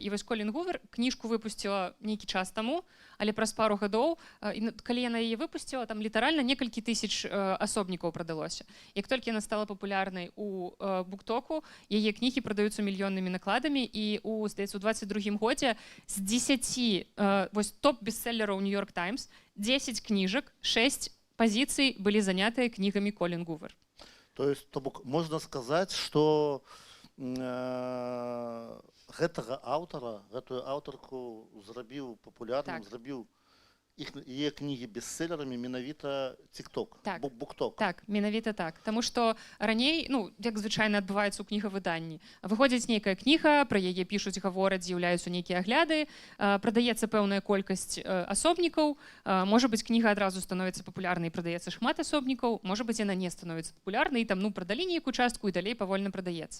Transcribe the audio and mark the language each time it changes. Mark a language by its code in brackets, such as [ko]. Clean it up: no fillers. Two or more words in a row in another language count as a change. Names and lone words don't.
[be] І вось Колін Гувер кніжку выпусціла нейкі час таму, але праз пару гадоў, калі яна яе выпусціла, там літаральна некалькі тысяч асобнікаў прадалося. Як толькі яна стала папулярнай у BookToku, яе кнігі прадаюцца мільённымі накладамі, і здаецца, у 22-м годзе з 10 вось топ-бестселлераў New York Times 10 кніжак, [ru] 6 позиций были заняты книгами Колін Гувер. То есть, [be] то бок, можна сказаць, што гэтага аўтара, гэтую аўтарку зрабіў папулярным, зрабіў яе кнігі бестселерамі менавіта TikTok, так. BookTok. Так, менавіта так. Таму што раней, ну, як звычайна адбываецца ў кнігавыданні, выходзіць нейкая кніга, пра яе пішуць, гавораць, з'яўляюцца нейкія агляды, прадаецца пэўная колькасць асобнікаў, можа быць, кніга адразу становіцца папулярнай, прадаецца шмат асобнікаў, можа быць, яна не становіцца папулярнай, і там, ну, прадалі нейкую частку, і далей павольна прадаецца.